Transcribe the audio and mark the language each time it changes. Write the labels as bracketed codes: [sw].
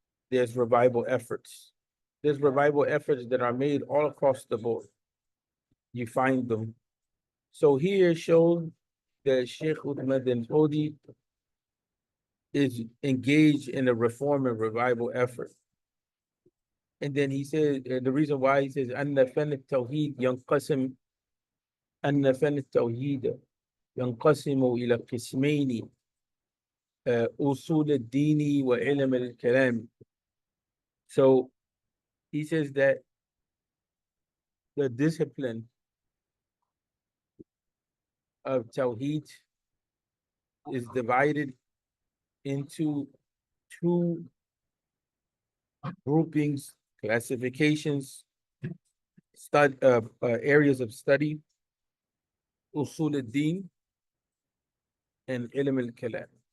[en] There's revival efforts. There's revival efforts that are made all across the board. You find them. So here shows that Sheikh Uthman bin Fodi is engaged in a reform and revival effort. And then he says, [ar] the reason why he says, أن فن التوحيد ينقسم أن فن التوحيد ينقسم إلى قسمين أصول الدين وعلم الكلام. [en] So he says that the discipline of Tawheed is divided into two groupings, classifications, areas of study, usul al-din and ilm al-kalam.